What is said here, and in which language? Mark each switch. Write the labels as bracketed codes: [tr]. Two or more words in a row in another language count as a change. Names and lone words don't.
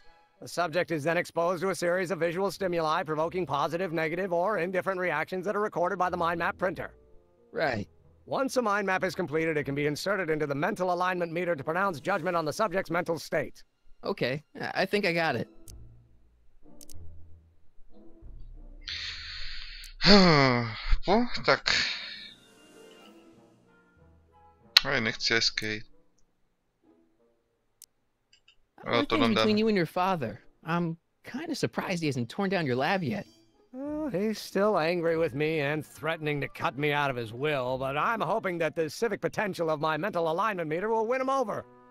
[en] The subject is then exposed to a series of visual stimuli provoking positive, negative, or indifferent reactions that are recorded by the mind map printer. Right. Once a mind map is completed, it can be inserted into the mental alignment meter to pronounce judgment on the subject's mental state. Okay, I think I got it. [cs] Tak. Ale nechci escape. [en] How are things between you and your father? I'm kind of surprised he hasn't torn down your lab yet. He's still angry with me and threatening to cut me out of his will, but I'm hoping that the civic potential of my mental alignment meter will win him over.